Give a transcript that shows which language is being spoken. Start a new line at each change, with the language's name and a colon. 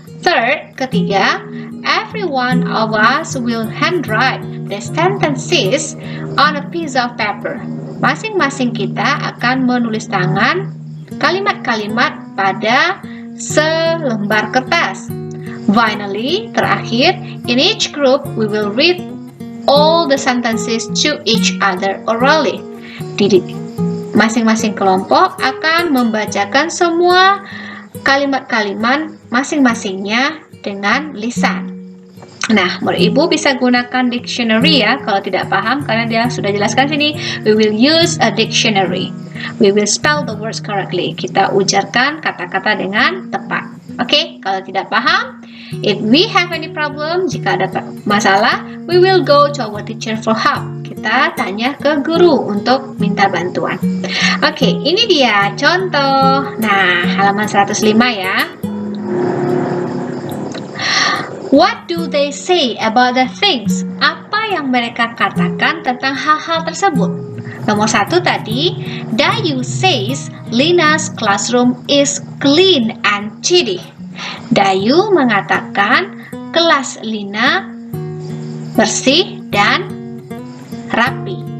English: Third, ketiga, every one of us will handwrite the sentences on a piece of paper.
Indonesian: Masing-masing kita akan menulis tangan kalimat-kalimat pada selembar kertas.
English: Finally, terakhir, in each group we will read all the sentences to each other orally.
Indonesian: Masing-masing kelompok akan membacakan semua kalimat-kalimat masing-masingnya dengan lisan. Nah, murid ibu bisa gunakan dictionary ya kalau tidak paham, karena dia sudah jelaskan sini.
English: We will use a dictionary. We will spell the words correctly.
Indonesian: Kita ujarkan kata-kata dengan tepat. Oke, kalau tidak paham,
English: if we have any problem,
Indonesian: jika ada masalah,
English: we will go to our teacher for help.
Indonesian: Kita tanya ke guru untuk minta bantuan. Oke, ini dia contoh. Nah, halaman 105 ya.
English: What do they say about the things?
Indonesian: Apa yang mereka katakan tentang hal-hal tersebut? Nomor 1 tadi,
English: Dayu says Lina's classroom is clean and tidy.
Indonesian: Dayu mengatakan kelas Lina bersih dan rapi.